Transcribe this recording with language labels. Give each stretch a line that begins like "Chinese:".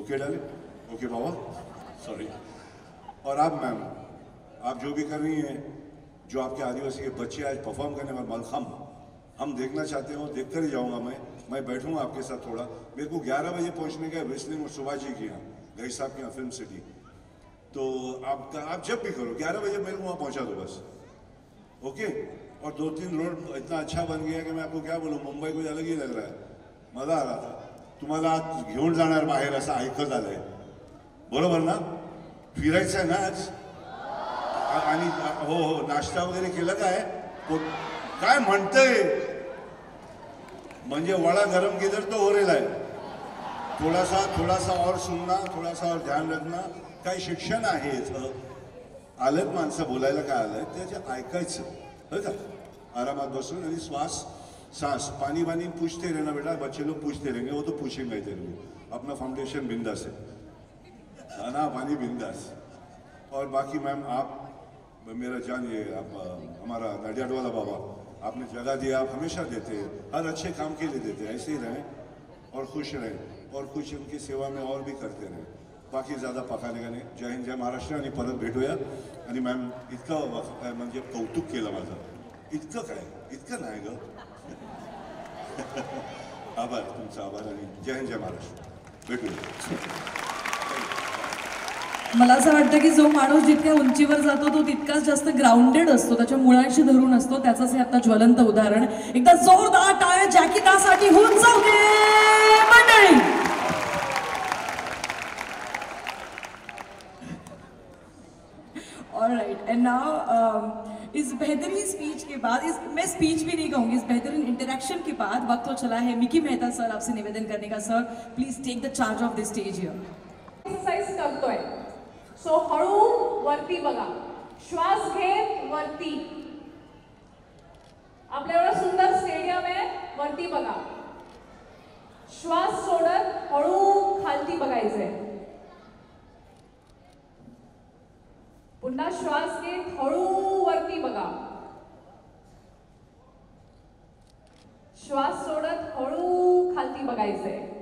Hindi: Okay डाले, okay बाबा, sorry. और आप मैम, आप जो भी कर रही हैं, जो आपके आदिवासी के बच्चे आज परफॉर्म करने वाले मलखम हम देखना चाहते हो, देख कर ही जाऊँगा मैं बैठूंगा आपके साथ थोड़ा। मेरे को 11 बजे पहुँचने का रेसलिंग और सुभाष जी के यहाँ, गई साहब के यहाँ फिल्म सिटी। तो आप जब भी करो 11 बजे मेरे को वहाँ पहुँचा दो बस, ओके। और 2-3 रोड इतना अच्छा बन गया कि मैं आपको क्या बोलूँ, मुंबई को अलग ही लग रहा है, मजा आ रहा था।
Marathi: तुम्हाला आज घेऊन जाणार बाहेर असं ऐकत आलंय, बरोबर ना, फिरायचं आहे ना आज, आणि हो नाश्ता वगैरे केलं काय म्हणतंय,
Hindi: म्हणजे वडा गरम किधर तो हो रेला है, थोड़ा सा और सुनना, थोड़ा सा और ध्यान रखना,
Marathi: काय शिक्षण आहे इथं, आलेत माणसं बोलायला, काय आलंय त्याचं ऐकायचं, बरं का, आरामात बसून,
Hindi: आणि सांस पानी पूछते रहना बेटा, बच्चे लोग पूछते रहेंगे, वो तो पूछेंगे तेरे को, अपना फाउंडेशन बिंदास है ना, पानी बिंदास। और बाकी मैम आप मेरा जान, ये आप हमारा नडियाडवाला बाबा, आपने जगह दिया, आप हमेशा देते हैं, हर अच्छे काम के लिए देते हैं, ऐसे ही रहें और खुश रहें और कुछ उनकी सेवा में और भी करते रहें। बाकी ज़्यादा पकाने का नाही।
Marathi: जय हिंद, जय महाराष्ट्र, आणि परत भेटूया। आणि मॅम इतकं म्हणजे कौतुक केलं माझं, इतकं काय, इतकं नाही ग, आभार, तुमचा आभार, आणि जय हिंद, जय महाराष्ट्र, भेटूया। मला असं वाटतं की जो माणूस जितक्या उंचीवर जातो तो तितकाच जास्त ग्राउंडेड असतो, त्याच्या मुळांशी धरून असतो, त्याचंच हे आता ज्वलंत उदाहरण। एकदा जोरदार टाळ्या जॅकी दासाठी होऊन जाऊ दे मंडळी।
English: alright, and now
Hindi: इस बेहतरीन स्पीच के बाद, मैं स्पीच भी नहीं कहूंगी, इस बेहतरीन इंटरेक्शन के बाद वक्त तो चला है मिकी मेहता सर आपसे निवेदन करने का।
English: Sir please take the charge of this stage here.
Marathi: Exercise करतोय, सो हळू वरती बघा, श्वास घेत वरती, आपल्या एवढं सुंदर स्टेडियम आहे, वरती बघा, श्वास सोडत हळू खालती बघायचंय, पुन्हा श्वास घेत हळू वरती बघा, श्वास सोडत हळू खालती बघायचंय।